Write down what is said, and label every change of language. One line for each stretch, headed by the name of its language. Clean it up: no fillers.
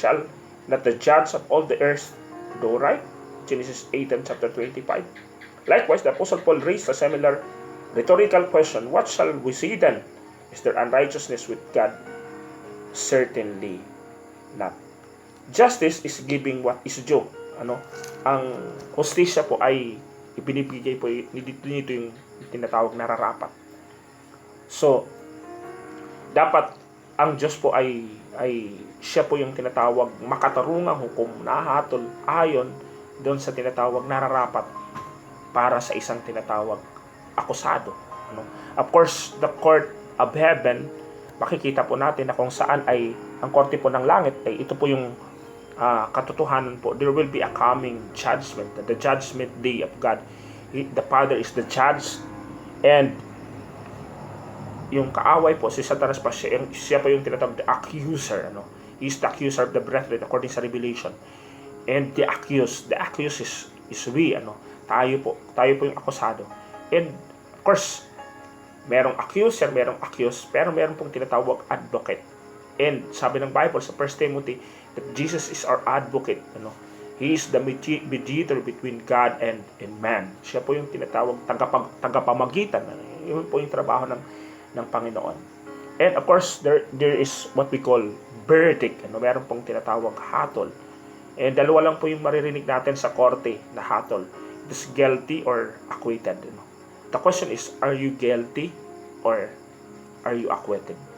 English: Shall not the judge of all the earth do right? Genesis 8 and chapter 25. Likewise, the Apostle Paul raised a similar rhetorical question. What shall we say then? Is there unrighteousness with God? Certainly not. Justice is giving what is due.
Filipino: Ang hustisya po ay ibinibigay po nito yung tinatawag na nararapat. So, dapat ang Diyos po ay siya po yung tinatawag makatarungang hukom na hatol ayon doon sa tinatawag nararapat para sa isang tinatawag akusado.
English: Of course, the court of heaven,
Filipino: makikita po natin na kung saan ay ang korte po ng langit ay ito po yung katotohanan po.
English: There will be a coming judgment, the judgment day of God. The Father is the judge, and
Filipino: yung kaaway po, si Satanas pa, siya po yung tinatawag
English: the accuser. He is the accuser of the brethren according sa Revelation. And the accused is we.
Filipino: Tayo po yung akusado.
English: And of course,
Filipino: merong accuser, merong accused, pero meron pong tinatawag advocate.
English: And
Filipino: sabi ng
English: Bible sa 1 Timothy that Jesus is our advocate. He is the mediator between God and man.
Filipino: Siya po yung tinatawag tagapamagitan. Yun po yung trabaho ng Panginoon.
English: And of course, there is what we call verdict.
Filipino: Meron pong tinatawag hatol. And dalawa lang po yung maririnig natin sa korte na hatol.
English: It is guilty or acquitted. The question is, are you guilty or are you acquitted?